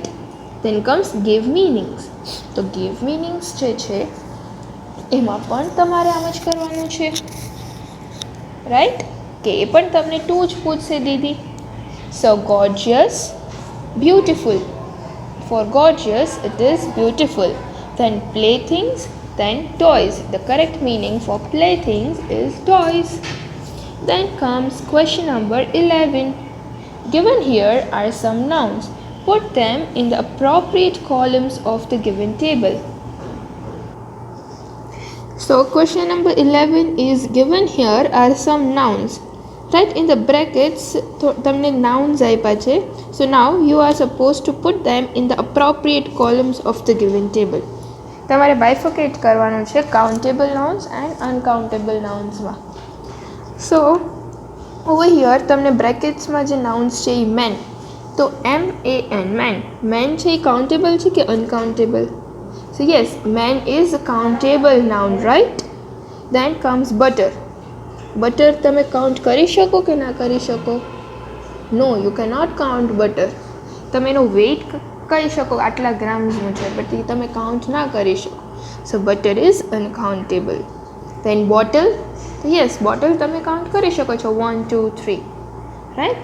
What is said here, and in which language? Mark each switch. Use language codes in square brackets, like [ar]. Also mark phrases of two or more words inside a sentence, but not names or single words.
[en] then comes give meanings. [gu] તો [en] give meanings [gu] જે છે એમાં પણ તમારે આમ જ કરવાનું છે, રાઈટ? કે એ પણ તમને 2 જ પૂછશે દીદી. [en] so gorgeous, beautiful. for gorgeous it is beautiful. Then playthings, then toys. The correct meaning for playthings is toys. Then comes question number 11. Given here are some nouns. Put them in the appropriate columns of the given table. So question number 11 is given here are some nouns. Right, in the brackets તમને nouns [gu] આપ્યા છે. [en] So now you are supposed to put them in the appropriate columns of the given table. તમારે bifurcate [gu] કરવાનું છે [en] countable nouns and uncountable nounsમાં. So over here [gu] તમને bracketsમાં જે nouns છે એ [en] man, તો MAN, man [gu] છે એ [en] countable છે કે uncountable? So yes, man is a countable noun, right? Then comes butter. [gu] બટર તમે કાઉન્ટ કરી શકો કે ના કરી શકો? [en] no, you cannot count butter. [gu] તમે એનો વેઇટ કહી શકો આટલા ગ્રામ્સનું છે, બટ એ તમે કાઉન્ટ ના કરી શકો. [en] so butter is uncountable. then bottle, yes, bottle [gu] તમે કાઉન્ટ કરી શકો છો 1 2 3, રાઈટ?